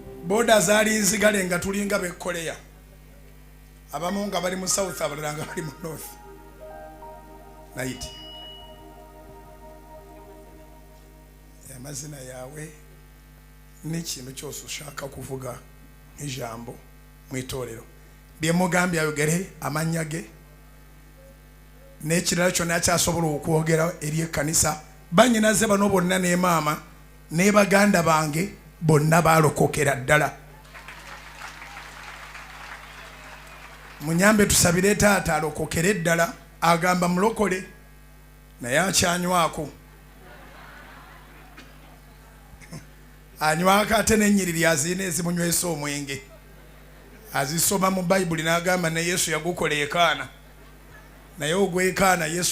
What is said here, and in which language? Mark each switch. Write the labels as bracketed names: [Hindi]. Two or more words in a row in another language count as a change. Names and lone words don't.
[Ganda] boda zaali nzigale nga tulinga be Korea abamu nga bali mu south abalala nga bali mu north night [Kinyarwanda] amazina yawe n'ikintu cyose ushaka kuvuga nk'ijambo mu itorero [Ganda] byemugambye ayogere amanya ge n'ekirala kyonna kyasobola okwogera eri ekkanisa bannyinaze bano bonna ne maama ne baganda bange bonna balokokera ddala munyambe tusabire taata alokokere ddala agamba mulokole naye akyanywako anywako ate n'ennyiriri azina ezimunywesa omwenge azisoma mu bayibuli n'agamba ne Yesu yagukola ekaana naye ogwekaana Yesu